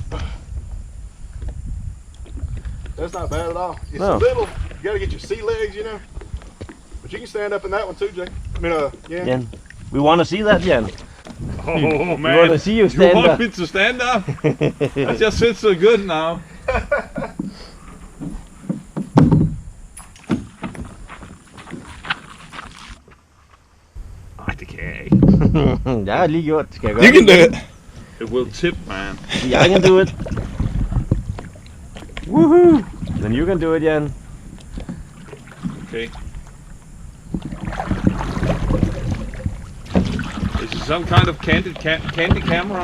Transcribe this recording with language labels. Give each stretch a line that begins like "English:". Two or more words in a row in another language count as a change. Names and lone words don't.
English: That's not bad at all. It's a little, you gotta get your sea legs, you know. But you can stand up in that one too, Jake. I mean, yeah. Jan, we want to see that, Jan. Oh, We man. want to see you stand You want up. me to stand up? I just sit so good now.
Danish: Ej, det kan jeg ikke. Jeg har lige gjort. Skal jeg gøre
English: You can do it. It will tip, man. I can do it. Woohoo! Then you can do it, Jan. Okay. Is it some kind of candy camera?